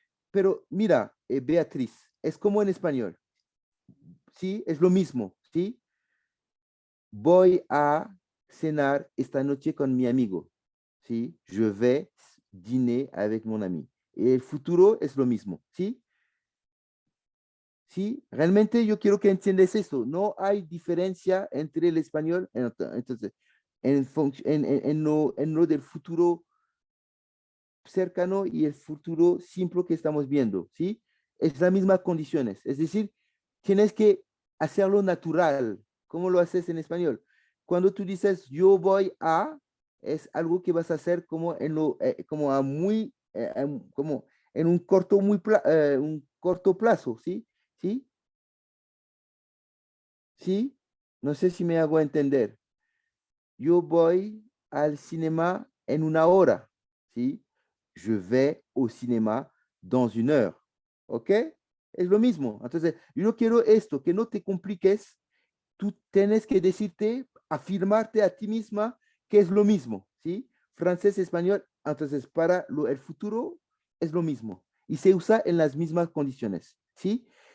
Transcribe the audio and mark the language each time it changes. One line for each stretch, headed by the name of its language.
Spanish: Pero mira, Beatriz, es como en español, ¿sí? Es lo mismo, ¿sí? Voy a cenar esta noche con mi amigo, ¿sí?
French: Je vais dîner avec mon ami.
Spanish: El futuro es lo mismo, ¿sí? ¿Sí? Realmente yo quiero que entiendas esto. No hay diferencia entre el español, entonces, en lo del futuro cercano y el futuro simple que estamos viendo, ¿sí? Es las mismas condiciones. Es decir, tienes que hacerlo natural. ¿Cómo lo haces en español? Cuando tú dices yo voy a, es algo que vas a hacer como como a muy, como en un corto, un corto plazo, ¿sí? ¿Sí? ¿Sí? No sé si me hago entender. Yo voy al cinema en una hora, ¿sí?
French: Je vais au cinéma dans une heure, ¿ok?
Spanish: Es lo mismo. Entonces, yo no quiero esto, que no te compliques. Tú tienes que decirte, afirmarte a ti misma que es lo mismo, ¿sí? Francés, español, entonces para el futuro es lo mismo y se usa en las mismas condiciones, ¿sí?